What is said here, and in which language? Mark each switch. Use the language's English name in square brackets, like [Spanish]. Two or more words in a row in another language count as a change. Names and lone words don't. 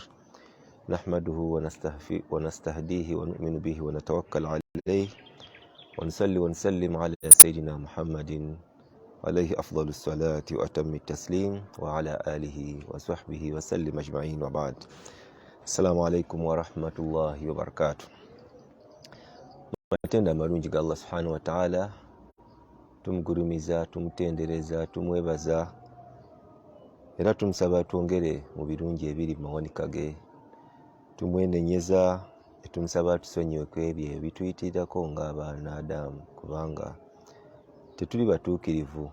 [Arabic] نحمده ونستهديه ونؤمن به ونتوكل عليه، ونصلي ونسلم على سيدنا محمد عليه أفضل الصلاة وأتم التسليم، وعلى آله وصحبه وسلم أجمعين، وبعد. السلام عليكم ورحمة الله وبركاته. [Ganda] Matenda amalungi ga [Arabic] الله سبحانه وتعالى, [Ganda] tumugurumiza, tumutendereza, tumwebaza era tumusaba twongere mu birungi ebiri mu mawanika ge. Tumwenenyeza, tumusaba tusonyiweko ebyo ebituyitirako ng'abaana Adamu, kubanga tetuli batuukirivu.